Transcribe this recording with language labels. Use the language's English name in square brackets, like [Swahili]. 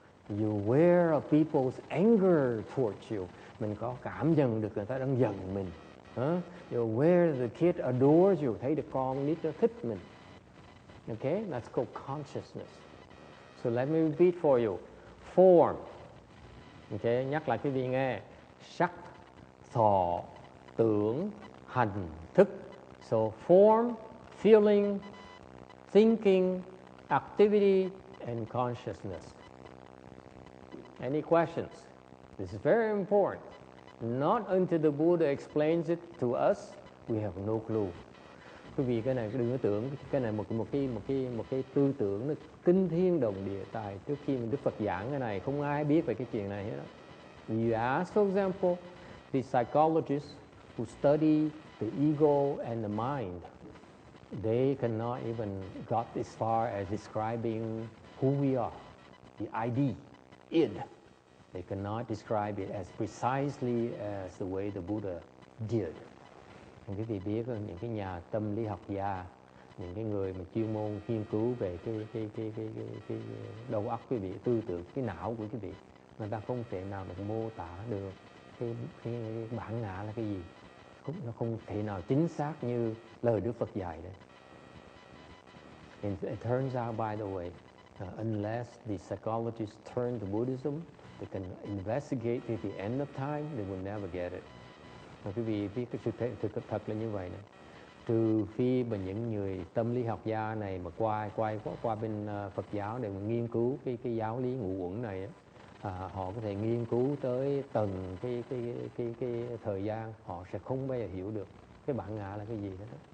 [English] You're aware of people's anger towards you. [Vietnamese] Mình có cảm nhận được người ta đang giận mình. [English] You're aware the kid adores you. [Vietnamese] Thấy được con nít nó thích mình. [English] Okay, that's called consciousness. So let me repeat for you. Form. [Vietnamese] Okay, nhắc lại quý vị nghe. Sắc, thọ, tưởng, hành, thức. [English] So form, feeling, thinking, activity, and consciousness. Any questions? This is very important. Not until the Buddha explains it to us, we have no clue. [Vietnamese] Quý vị cái này đừng có tưởng cái này một cái tư tưởng nó kinh thiên động địa tài. Trước khi Đức Phật giảng cái này không ai biết về cái chuyện này hết. [English] You ask, for example, the psychologists who study the ego and the mind, they cannot even got as far as describing who we are, the ID. Id. They cannot describe it as precisely as the way the Buddha did. [Vietnamese] Quý vị biết những cái nhà tâm lý học gia, những cái người mà chuyên môn nghiên cứu về cái đầu óc quý vị, tư tưởng, cái não của quý vị, người ta không thể nào được mô tả được cái bản ngã là cái gì. Nó không thể nào chính xác như lời Đức Phật dạy đấy. [English] And it turns out, by the way, unless the psychologists turn to Buddhism, they can investigate to the end of time, they will never get it. [Vietnamese] Mà quý vị biết cái sự thật là như vậy này. Trừ khi mà những người tâm lý học gia này mà qua bên Phật giáo để mà nghiên cứu cái giáo lý ngũ uẩn này, họ có thể nghiên cứu tới từng cái thời gian, họ sẽ không bao giờ hiểu được cái bản ngã là cái gì hết.